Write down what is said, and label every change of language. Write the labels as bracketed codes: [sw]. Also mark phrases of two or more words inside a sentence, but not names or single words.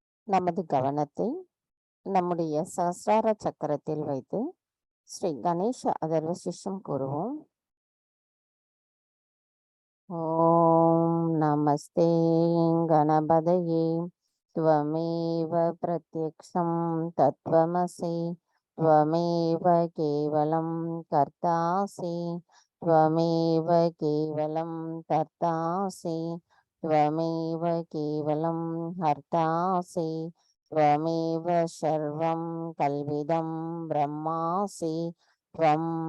[ta] நமது கவனத்தை நம்முடைய சஹஸ்ரார சக்கரத்தில் வைத்து ஸ்ரீ கணேஷ அதர்வ சிஷ்யம் கூறுவோம். [sa] ओम् नमस्ते गणपतये त्वमेव प्रत्यक्षं तत्त्वमसि त्वमेव केवलं कर्तासि त्वमेव केवलं कर्तासि त्वमेव केवलं हर्तासि त्वमेव सर्वं कल्विदं ब्रह्मासि त्वं